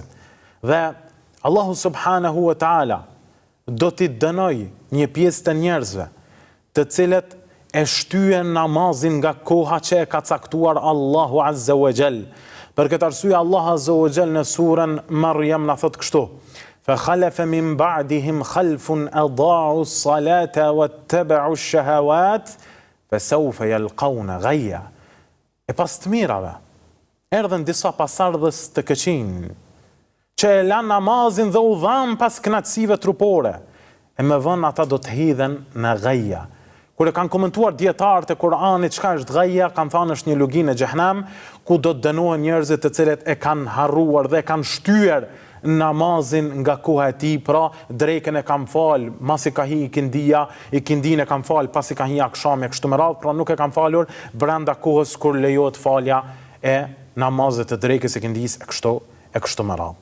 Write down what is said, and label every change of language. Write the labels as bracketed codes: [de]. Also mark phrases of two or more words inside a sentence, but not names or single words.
[sq] Dhe Allahu [ar] سبحانه وتعالى [sq] do t'i dënoj një pjesë të njerëzve të cilët e shtyen namazin nga koha që e ka caktuar Allahu [ar] عز وجل. [sq] Për këtë arsye Allah [ar] عز وجل [sq] në surën Maryam na thot kështu: [ar] فَخَلَفَ مِنْ بَعْدِهِمْ خَلْفٌ أَضَاعُوا الصَّلَاةَ وَاتَّبَعُوا الشَّهَوَاتِ فَسَوْفَ يَلْقَوْنَ غَيًّا. [sq] E pas të mirave, erdhen disa pasardhës të këqij, që e lanë namazin dhe u dhanë pas kënaqësive trupore, e më vonë ata do të hidhen në ghaja. Kur e kanë komentuar dietarët e Kuranit çka është ghaja, kanë thënë është një lugin e xhehenam, ku do të dënohen njerëzit të cilët e kanë harruar dhe kanë shtyer namazin nga koha e tij, pra drekën e kanë fal, masi ka hi ikindin e kanë fal, pasi ka hi akshami kështu me radhë, pra nuk e kanë falur brenda kohës kur lejohet falja e namazit të drekës, ikindis e kështu me radhë.